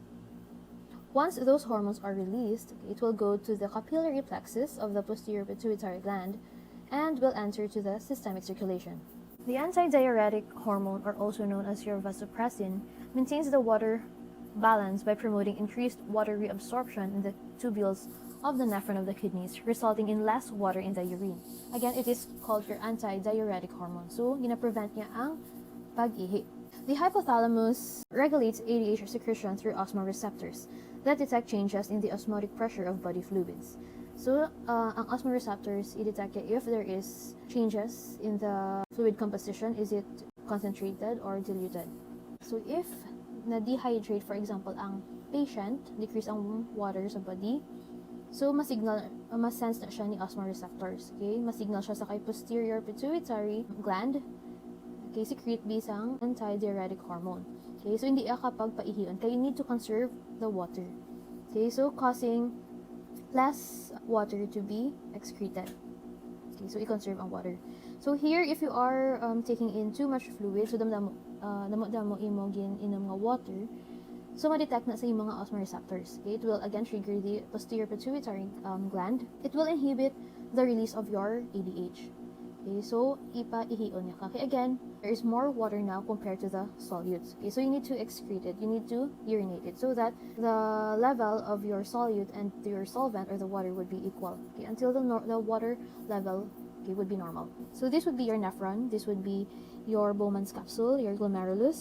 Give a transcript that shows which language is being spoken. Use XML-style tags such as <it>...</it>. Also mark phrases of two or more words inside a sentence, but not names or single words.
<en>Once those hormones are released, it will go to the capillary plexus of the posterior pituitary gland and will enter to the systemic circulation. The antidiuretic hormone, or also known as your vasopressin, maintains the water balance by promoting increased water reabsorption in the tubules of the nephron of the kidneys, resulting in less water in the urine. Again, it is called your antidiuretic hormone.</en> <hil>So, gina-prevent niya ang pag-ihi.</hil> <en>The hypothalamus regulates ADH secretion through osmoreceptors that detect changes in the osmotic pressure of body fluids. So, ang osmoreceptors, i-detect if there is changes in the fluid composition, is it concentrated or diluted. So, if na-dehydrate, for example,</en> <hil>ang patient, decrease ang water sa body, so mas-sense na siya ni osmoreceptors. Okay? Mas-signal siya sa kay</hil> <en>posterior pituitary gland,</en> <hil>okay, secrete bisang</hil> <en>antidiuretic hormone. Okay, so</en> <hil>hindi kapag paihiyon, kaya</hil> <en>you need to conserve the water. Okay, so causing less water to be excreted.</en> <hil>Okay, so i-conserve ang water.</hil> <en>So here, if you are taking in too much fluid,</en> <hil>so damo imogin inom nga water, so ma-detect na sa yung mga osmoreceptors.</hil> <en>Okay, it will again trigger the posterior pituitary gland. It will inhibit the release of your ADH.</en> <hil>Okay, so ipa-ihion niya ka.</hil> <en>Okay, again, there is more water now compared to the solutes. Okay, so you need to excrete it. You need to urinate it so that the level of your solute and your solvent or the water would be equal. Okay, until the water level would be normal. So this would be your nephron. This would be your Bowman's capsule, your glomerulus.</en>